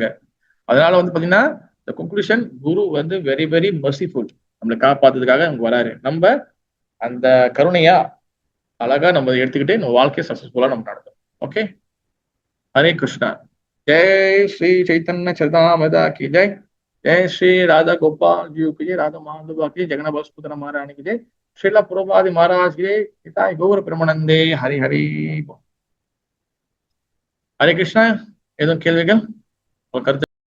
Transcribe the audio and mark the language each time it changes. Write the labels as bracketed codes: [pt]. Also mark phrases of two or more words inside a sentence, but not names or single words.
[ta] அதனால வந்து பாத்தீங்கன்னா இந்த கன்க்ளூஷன், குரு வந்து [en] very very merciful. [ta] நம்மளை காப்பாத்துறதுக்காக நமக்கு வராரு. நம்ம அந்த கருணையா அழகா நம்ம எடுத்துக்கிட்டு நம்ம வாழ்க்கையை சக்சஸ்ஃபுல்லா நம்ம நடத்தோம். [hi] ஓகே, ஹரே கிருஷ்ணா. जय श्री चैतन्य चरितामृत की जय. जय श्री राधा गोपाल जी की जय, राधा माधव की जय, जगन्नाथ सुभद्रा महारानी की जय, श्रीला प्रभुपाद महाराज की जय, पिताय गौर प्रेमानंदे हरि हरि. [ta] ஹரே கிருஷ்ணா. எதுவும் கேள்விகள், ஒரு கருத்து?